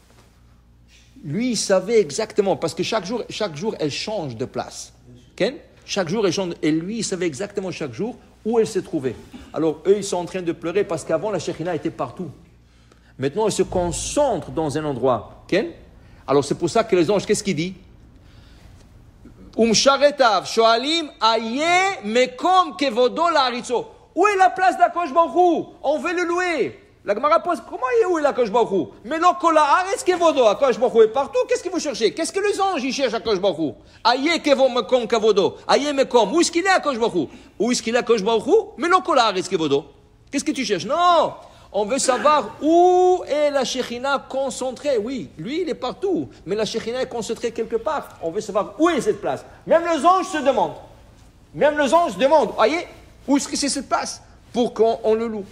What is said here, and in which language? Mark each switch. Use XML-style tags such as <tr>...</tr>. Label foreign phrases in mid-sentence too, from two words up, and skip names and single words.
<fr>Lui, il savait exactement, parce que chaque jour, elle change de place. Okay? Chaque jour, elle change, et lui, il savait exactement chaque jour où elle se trouvait. Alors eux, ils sont en train de pleurer parce qu'avant, la Shekhinah était partout. Maintenant, elle se concentre dans un endroit. Okay? Alors c'est pour ça que les anges, qu'est-ce qu'ils disent?</fr> <he>ומשרתיו, שואלים, איה, מקום כבודו להעריצו.</he> <fr>Où est la place d'Akadosh Baruch Hu? On veut le louer. La Gemara pose, comment où est l'Akadosh Baruch Hu? Mais non,</fr> <he>כל הארץ כבודו,</he> <fr>Akadosh Baruch Hu est partout. Qu'est-ce que vous cherchez? Qu'est-ce que les anges, ils cherchent Akadosh Baruch Hu?</fr> <he>איה, כבו, מקום, כבודו. איה, מקום.</he> <fr>Où est-ce qu'il est Akadosh Baruch Hu? Où est-ce qu'il est Akadosh Baruch Hu? Mais non,</fr> <he>כל הארץ כבודו.</he> <fr>Qu'est-ce que tu cherches? Non! On veut savoir où est la Shekhinah concentrée. Oui, lui, il est partout. Mais la Shekhinah est concentrée quelque part. On veut savoir où est cette place. Même les anges se demandent. Voyez, où est-ce que c'est cette place? Pour qu'on le loue.</fr>